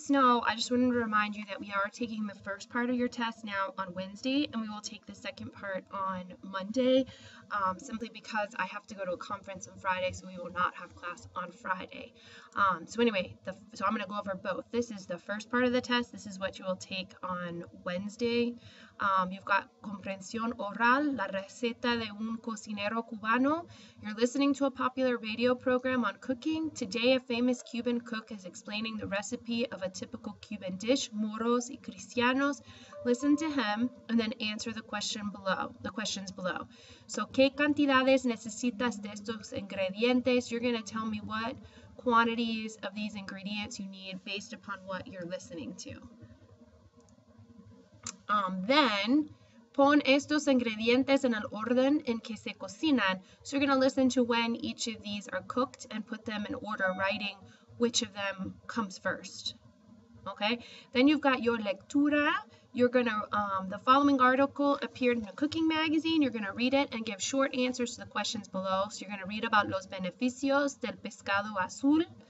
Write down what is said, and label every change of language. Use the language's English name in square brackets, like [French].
[English] just know, I just wanted to remind you that we are taking the first part of your test now on Wednesday, and we will take the second part on Monday, simply because I have to go to a conference on Friday, so we will not have class on Friday. So anyway, so I'm going to go over both. This is the first part of the test. This is what you will take on Wednesday. You've got [Spanish] comprensión oral, la receta de un cocinero cubano. [English] You're listening to a popular radio program on cooking. Today, a famous Cuban cook is explaining the recipe of a typical Cuban dish, moros y cristianos. Listen to him and then answer the questions below. [Spanish] So, ¿qué cantidades necesitas de estos ingredientes? [English] You're going to tell me what quantities of these ingredients you need based upon what you're listening to. [Spanish] Then, pon estos ingredientes en el orden en que se cocinan. [English] So you're going to listen to when each of these are cooked and put them in order, writing which of them comes first. Okay? Then you've got your lectura. You're going to, the following article appeared in a cooking magazine. You're going to read it and give short answers to the questions below. So you're going to read about [Spanish] los beneficios del pescado azul.